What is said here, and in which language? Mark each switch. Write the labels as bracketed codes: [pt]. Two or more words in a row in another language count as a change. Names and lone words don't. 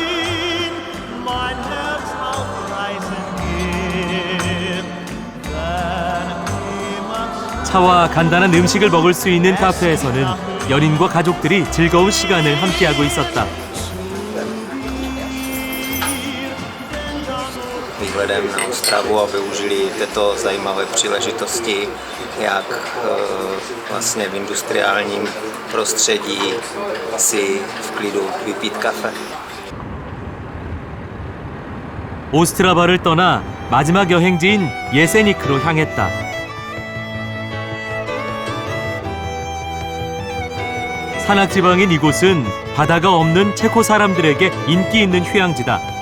[ko] 차와 간단한 음식을 먹을 수 있는 카페에서는 연인과 가족들이 즐거운 시간을 함께하고 있었다. [cs] výletem na Ostravu a využili této zajímavé příležitosti, jak vlastně v industriálním prostředí si v klidu vypít kafe. [ko] 오스트라바를 떠나 마지막 여행지인 예세니크로 향했다. 산악지방인 이곳은 바다가 없는 체코 사람들에게 인기 있는 휴양지다.